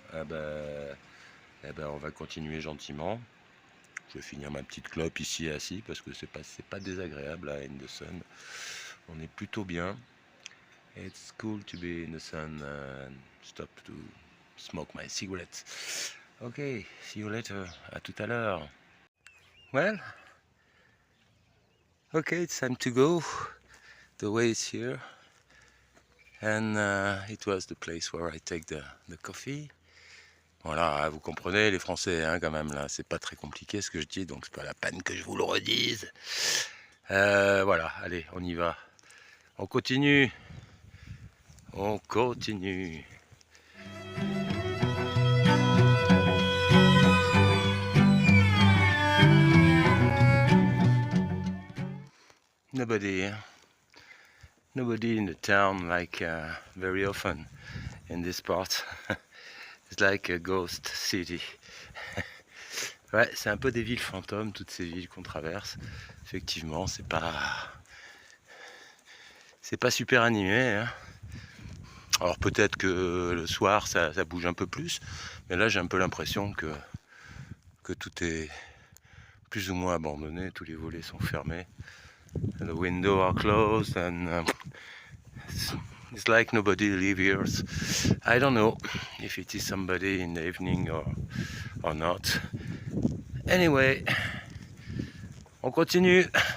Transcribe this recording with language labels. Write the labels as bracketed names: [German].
[French] Eh ben, on va continuer gentiment. Je vais finir ma petite clope ici assis parce que c'est pas désagréable là [English] in the sun. [French] On est plutôt bien. [English] It's cool to be in the sun and stop to smoke my cigarettes. Okay, see you later. [French] À tout à l'heure. [English] Well, okay, it's time to go. The way is here. And it was the place where I take the coffee. [French] Voilà, vous comprenez les Français, hein, quand même, là, c'est pas très compliqué ce que je dis, donc c'est pas la peine que je vous le redise. Voilà, allez, on y va. On continue. On continue. [English] Nobody in the town, like very often in this part. It's like a ghost city. [French] Ouais, c'est un peu des villes fantômes, toutes ces villes qu'on traverse. Effectivement, c'est pas super animé, hein. Alors peut-être que le soir ça bouge un peu plus, mais là j'ai un peu l'impression que tout est plus ou moins abandonné, tous les volets sont fermés. [English] And the windows are closed and it's like nobody lives here. I don't know if it is somebody in the evening or not. Anyway, [French] on continue.